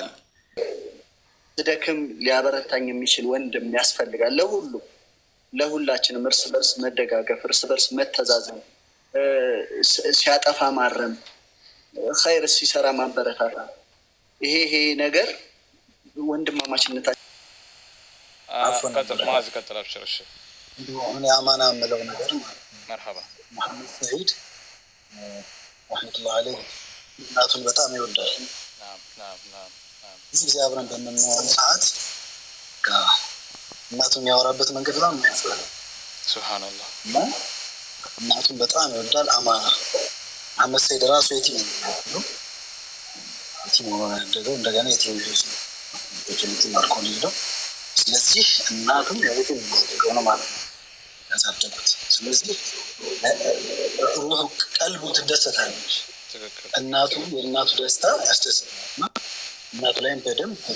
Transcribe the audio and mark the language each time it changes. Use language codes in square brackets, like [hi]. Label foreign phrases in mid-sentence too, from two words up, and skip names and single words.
[am] ደከም ሊያበረታኝ የሚችል ወንድም ያስፈልጋል ለሁላችንም እርስ በርስ መደጋገፍ እርስ በርስ መተዛዘን ሲያጠፋ ማረም ኸይር ሲሰራ ማበረታታ ይሄ ነገር ወንድማማችነታችን ቀጥል ማዝ ቀጥል አብሽርሽ እንደሆነ አማና ምለው ነገር [ar] مرحبا محمد سعيد رحمة الله عليه [am] እናቱን በጣም ይወዳል [ar] نعم [am] ብዙ ጊዜ አብረን በምንሆን ሰዓት እናቱን ያወራበት መንገድ በጣም ያስፈራል [ar] سبحان الله [am] እናቱን በጣም ይወዳል አማና محمد سعيد ራሱ የቲም ነው እንደገና የቲም ልጅ ነው የቲም ማርኮን ነው ስለዚህ እናቱን የቲም ነው ማለት ነው ያሳደጉት ስለዚህ ሩህ ቀልቡ ትደሰታለች እናቱ የእናቱ ደስታ ያስደስታል እናቱ ላይም በደንብ